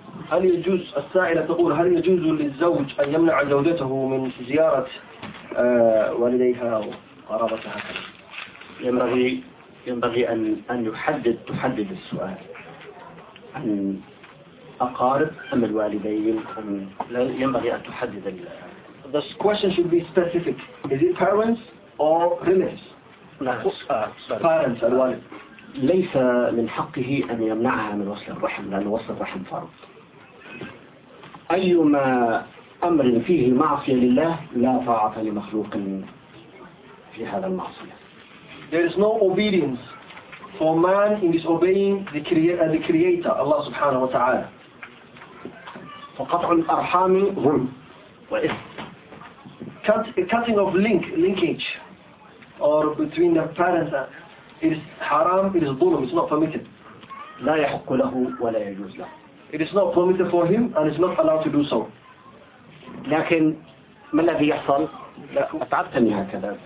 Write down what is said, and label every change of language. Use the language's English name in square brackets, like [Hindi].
[Arabic] هل يجوز السائلة تقول هل يجوز للزوج أن يمنع زوجته من زيارة والديها وقرابتها ينبغي أن تحدد السؤال عن أقارب أم الوالدين ينبغي أن تحدد [English] This question should be specific Is it parents or relatives? Parents, الوالد [Arabic] ليس من حقه أن يمنعها من وصل الرحم لأن وصل الرحم فرض أيما أمر فيه معصية لله لا طاعة لمخلوق في هذا المعصية [English] There is no obedience for man in disobeying the creator Allah [Arabic] سبحانه وتعالى فقطع الأرحام ظلم وإثم [English] cutting of linkage or between the parents and It is haram, it is ظلم, it's not permitted. [Arabic] لا يحق له ولا يجوز له. [English] It is not permitted for him and it's not allowed to do so. [Arabic] لكن ما الذي يحصل؟ أتعبتني هكذا.